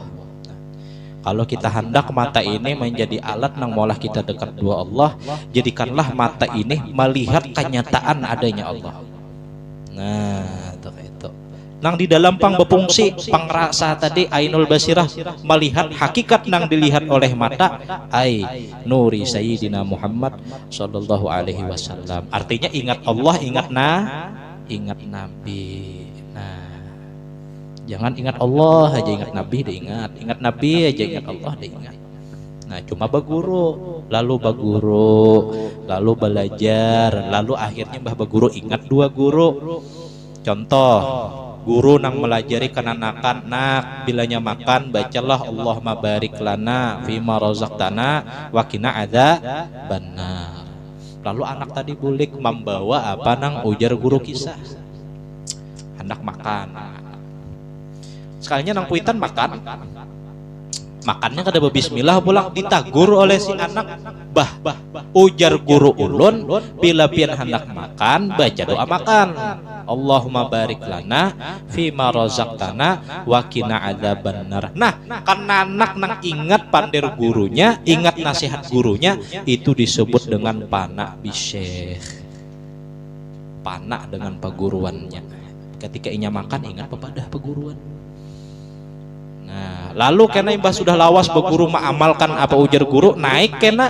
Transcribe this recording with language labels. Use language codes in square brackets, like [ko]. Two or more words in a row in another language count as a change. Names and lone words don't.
[bjn] Kalau kita hendak mata ini menjadi alat nang maulah kita dekat dua Allah, jadikanlah mata ini melihat kenyataan adanya Allah. Nah, itu. Nang di dalam pang bepungsi pangrasa tadi [ar] عين البصيرة, [bjn] melihat hakikat nang dilihat oleh mata ai nuri sayyidina Muhammad [ar] صلى الله عليه وسلم. [bjn] Artinya ingat Allah, ingat Nabi. Nah, jangan ingat Allah aja, ingat Nabi diingat, ingat Nabi aja, ingat Allah diingat. Nah, cuma baguru, lalu belajar, lalu akhirnya mbah baguru ingat dua guru. Contoh, guru nang melajari kananakan, nak bilanya makan bacalah [ar] اللهم بارك لنا فيما رزقتنا وقنا عذاب النار. [bjn] Lalu anak tadi bulik membawa apa nang ujar guru kisah. Hendak makan. Sekalinya nang puitan makannya kada bismillah pulang ditagur oleh si anak. Bah ujar guru ulun bila pian hendak makan baca doa makan. [ar] اللهم بارك لنا فيما رزقتنا وقنا عذاب النار. [bjn] Nah, karena anak nang ingat pandir gurunya, ingat nasihat gurunya, itu disebut dengan pana [ar] بالشيخ. [bjn] Pana dengan peguruannya. Ketika inya makan ingat pepadah peguruan. Nah, lalu kena imbah sudah lawas beguru mengamalkan apa ujar guru, naik kena.